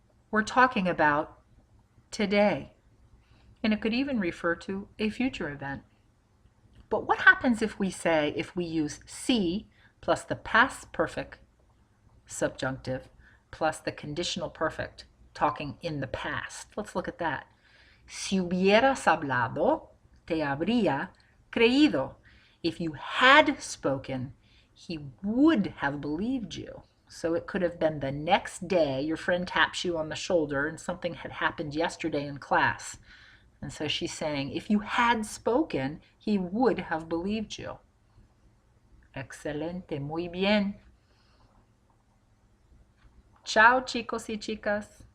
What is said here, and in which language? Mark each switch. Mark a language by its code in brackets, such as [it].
[en] We're talking about today. And it could even refer to a future event. But what happens if we use si plus the past perfect subjunctive plus the conditional perfect, talking in the past? Let's look at that. [es] Si hubieras hablado, te habría creído. [en] If you had spoken, he would have believed you. So it could have been the next day, your friend taps you on the shoulder and something had happened yesterday in class. And so she's saying, if you had spoken, he would have believed you. [es] Excelente, muy bien. Chao, chicos y chicas.